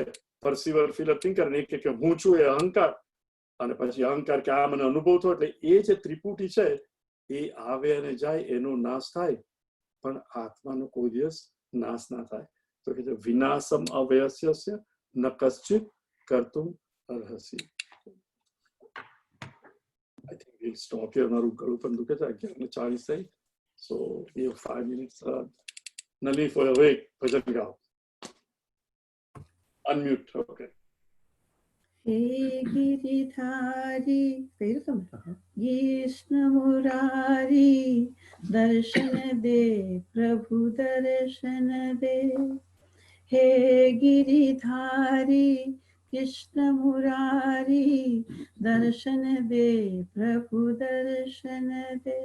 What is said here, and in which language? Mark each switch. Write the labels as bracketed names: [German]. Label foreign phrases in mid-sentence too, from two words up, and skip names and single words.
[English] perceiver, feeler, thinker, [Gujarati] ને કે હું છું એ અહંકાર, અને પછી અહંકાર કે આ મને અનુભવ થયો. એટલે એ જે ત્રિપુટી છે એ આવે અને જાય, એનો નાશ થાય. પણ આત્માનો કોઈ દિવસ નાશ ના થાય. તો કે [Sanskrit] विनाशम् अव्ययस्य न कश्चित् कर्तुम् अर्हसि. [English] I think we'll stop here. [Gujarati] મારું ગળું પણ દુખે છે, 11:40 થઈ. [English] So we have 5 minutes. Nali, for awake, [Hindi] भजन गाओ. [English] Unmute, okay. [Hindi] हे गिरिधारी, कृष्ण मुरारी, दर्शन दे प्रभु दर्शन दे. हे गिरिधारी कृष्ण मुरारी, दर्शन दे प्रभु दर्शन दे.